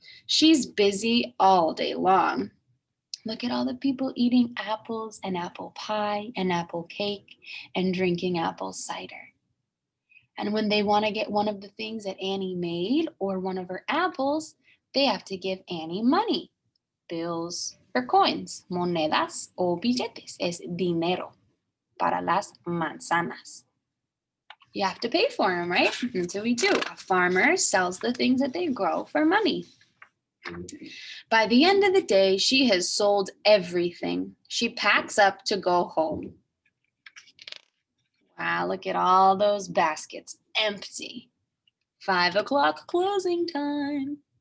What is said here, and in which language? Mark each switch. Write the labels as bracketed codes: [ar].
[en] She's busy all day long. Look at all the people eating apples and apple pie and apple cake and drinking apple cider. And when they want to get one of the things that Annie made or one of her apples, they have to give Annie money, bills or coins, [es] monedas o billetes. Es dinero para las manzanas. [en] You have to pay for them, right? And so we do. A farmer sells the things that they grow for money. By the end of the day, she has sold everything. She packs up to go home. Wow, look at all those baskets, empty. 5 o'clock closing time.